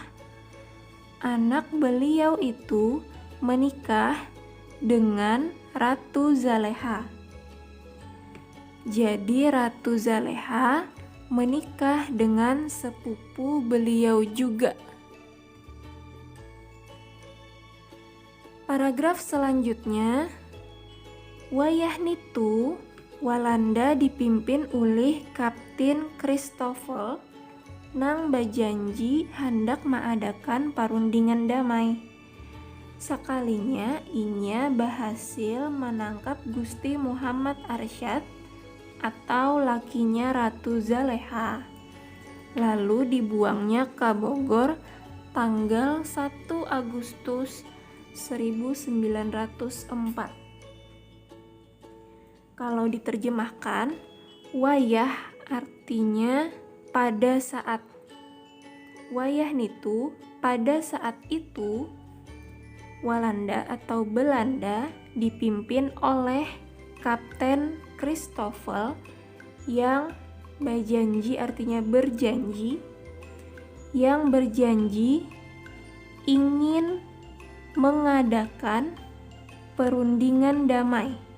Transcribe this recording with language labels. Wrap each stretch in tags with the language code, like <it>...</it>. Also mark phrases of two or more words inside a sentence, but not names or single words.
<id>Anak beliau itu menikah dengan Ratu Zaleha. Jadi Ratu Zaleha menikah dengan sepupu beliau juga. Paragraf selanjutnya,</id> <bjn>wayah nitu Walanda dipimpin oleh Kapten Christoffel nang bajanji hendak mengadakan parundingan damai. Sakalinya inya berhasil menangkap Gusti Muhammad Arsyad atau lakinya Ratu Zaleha.</bjn> <id>Lalu dibuangnya ke Bogor tanggal 1 Agustus 1904. Kalau diterjemahkan, wayah artinya pada saat.</id> <bjn>Wayah nitu</bjn> <id>pada saat itu Walanda atau Belanda dipimpin oleh Kapten Christoffel yang berjanji artinya berjanji, yang berjanji ingin mengadakan perundingan damai.</id>